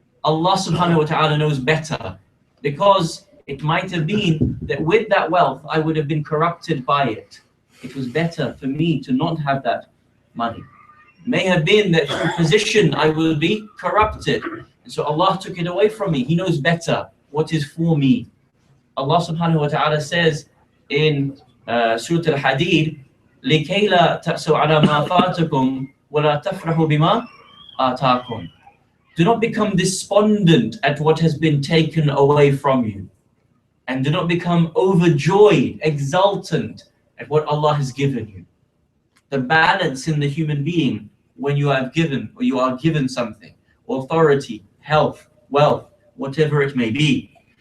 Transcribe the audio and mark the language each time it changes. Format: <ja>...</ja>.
<en>Allah subhanahu wa ta'ala knows better, because it might have been that with that wealth I would have been corrupted by it. It was better for me to not have that money. It may have been that through position I will be corrupted. And so Allah took it away from me. He knows better what is for me. Allah subhanahu wa ta'ala says in Surah Al-Hadid,</en> <ar>لِكَيْ لَا تَأْسُوا عَلَى مَا فَاتَكُمْ وَلَا تَفْرَحُوا بِمَا آتَاكُمْ.</ar> <en>Do not become despondent at what has been taken away from you. And do not become overjoyed, exultant at what Allah has given you. The balance in the human being when you are given something, authority, health, wealth, whatever it may be.</en>